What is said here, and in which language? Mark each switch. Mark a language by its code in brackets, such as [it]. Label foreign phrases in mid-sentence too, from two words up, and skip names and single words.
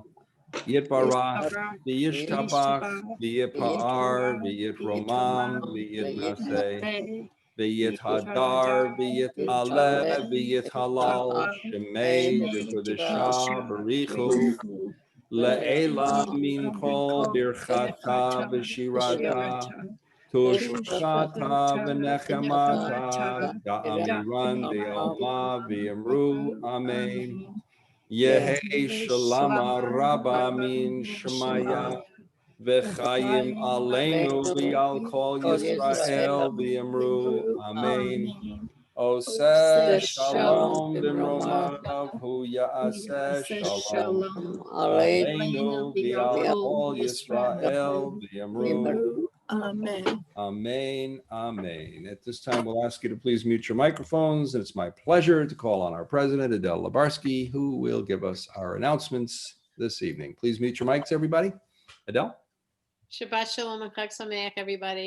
[arc] יתברך וישתבח ויתפאר ויתרומם ויתנשא ויתהדר ויתעלה ויתהלל שמיה וקודשא בריכו לעלא מן כל ברכתא ושירתא תושחתא ונחמתא דאמירן דעלמא ואמרו אמן. יהא שלמא רבא מן שמיא וחיים עלינו ויעל כל ישראל ואמרו אמן. [he] עושה שלום במרומיו הוא יעשה שלום עלינו ועל כל ישראל ואמרו. Amen. Amen. Amen. [en] At this time, we'll ask you to please mute your microphones. And it's my pleasure to call on our president, Adele Labarsky, who will give us our announcements this evening. Please mute your mics, everybody. Adele? [he] שבת שלום and חג שמח, [en] everybody.